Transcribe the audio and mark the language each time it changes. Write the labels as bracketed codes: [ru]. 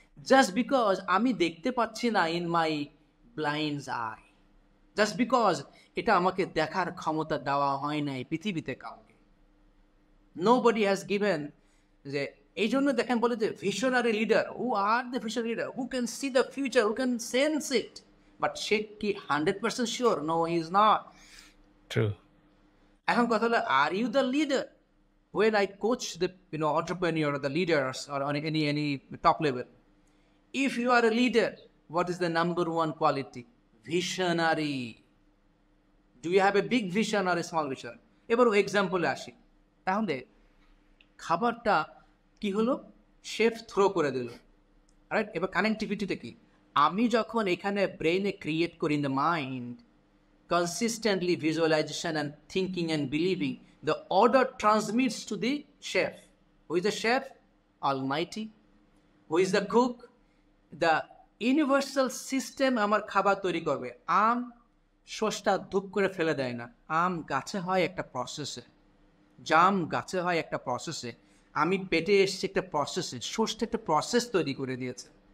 [bn] Just because আমি দেখতে পাচ্ছি না [en] in my blind's eye, [bn] just because এটা আমাকে দেখার ক্ষমতা দেওয়া হয় নাই পৃথিবীতে কাউকে। [en] Nobody has given. [bn] যে এই জন্য দেখেন বলে যে [en] Visionary leader, who are the visionary leader, who can see the future, who can sense it, but সে কি 100% sure? No, he is not. True. [bn] এখন কথা হলো, [en] Are you the leader? When I coach the entrepreneur or the leaders or on any top level, if you are a leader, what is the number one quality? Visionary. Do you have a big vision or a small vision? [bn] এবার এক্সাম্পলে আসি। তাহলে খাবারটা কি হলো, chef throw করে দিল, right? এবার কানেক্টিভিটিটা কি? আমি যখন এখানে ব্রেইনে ক্রিয়েট করি [en] In the mind, consistently visualization and thinking and believing, the order transmits to the chef. Who is the chef? Almighty. Who is the cook? [bn] The universal system আমার খাবার তৈরি করবে। আম সসটা ধূপ করে ফেলে দেয় না, আম গাছে হয় একটা প্রসেসে, জাম গাছে হয় একটা প্রসেসে, আমি পেটে এসছি একটা প্রসেসে, সসটা একটা প্রসেস তৈরি করে দিয়েছে।